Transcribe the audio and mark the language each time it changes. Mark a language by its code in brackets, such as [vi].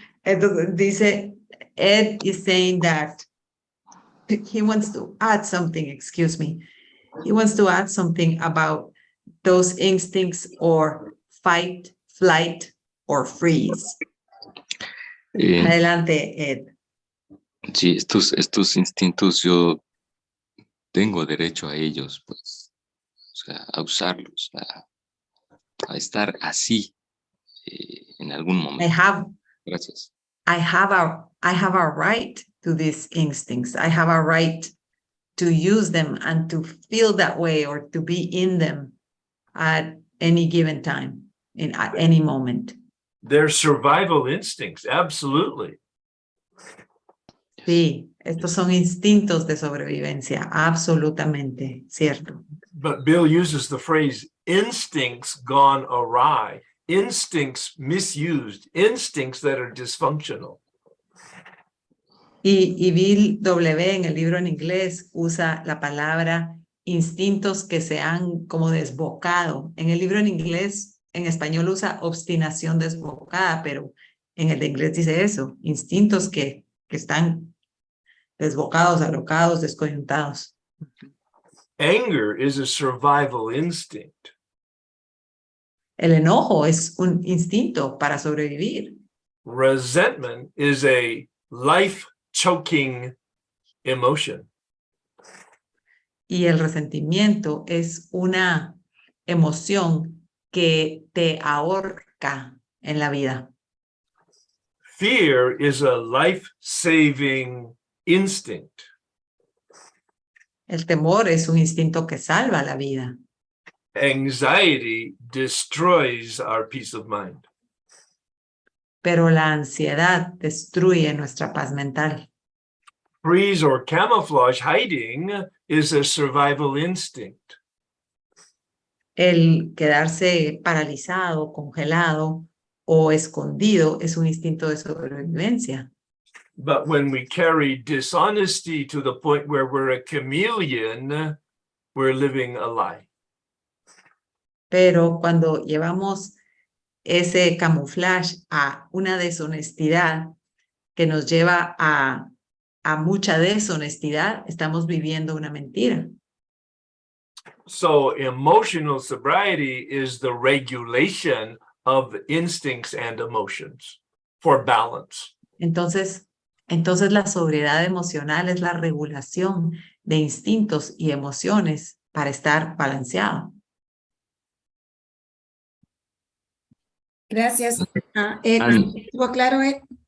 [es] Entonces dice, [en] Ed is saying that he wants to add something, excuse me. He wants to add something about those instincts or fight, flight, or freeze. [es] Adelante, Ed. Sí, estos instintos yo tengo derecho a ellos, pues, o sea, a usarlos, a estar así en algún momento. Gracias. [en] I have a right to these instincts. I have a right to use them and to feel that way or to be in them at any given time, at any moment. They're survival instincts, absolutely. [es] Sí, estos son instintos de sobrevivencia, absolutamente, cierto. [en] But Bill uses the phrase instincts gone awry, instincts misused, instincts that are dysfunctional. [es] Y Bill W. en el libro en inglés usa la palabra instintos que se han como desbocado. En el libro en inglés, en español usa obstinación desbocada, pero en el de inglés dice eso, instintos que están desbocados, alocados, descoyuntados. [en] Anger is a survival instinct. [es] El enojo es un instinto para sobrevivir. [en] Resentment is a life-choking emotion. [es] Y el resentimiento es una emoción que te ahorca en la vida. [en] Fear is a life-saving instinct. [es] El temor es un instinto que salva la vida. [en] Anxiety destroys our peace of mind. [es] Pero la ansiedad destruye nuestra paz mental. [en] Freeze or camouflage, hiding, is a survival instinct. [es] El quedarse paralizado, congelado o escondido es un instinto de sobrevivencia. [en] But when we carry dishonesty to the point where we're a chameleon, we're living a lie. [es] Pero cuando llevamos ese camuflaje a una deshonestidad que nos lleva a mucha deshonestidad, estamos viviendo una mentira. [en] So emotional sobriety is the regulation of instincts and emotions for balance. [es] Entonces la sobriedad emocional es la regulación de instintos y emociones para estar balanceado. Gracias. ¿Estuvo claro, Ed?